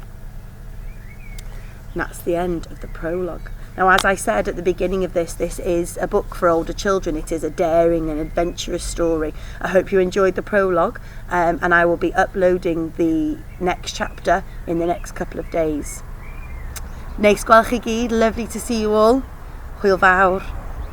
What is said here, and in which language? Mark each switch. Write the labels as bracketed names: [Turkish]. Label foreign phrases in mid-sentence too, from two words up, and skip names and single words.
[English] And that's the end of the prologue. Now, as I said at the beginning of this is a book for older children. It is a daring and adventurous story. I hope you enjoyed the prologue, and I will be uploading the next chapter in the next couple of days. [Welsh] Neis gweld chi gyd, [English] lovely to see you all. [Welsh] Hwyl fawr.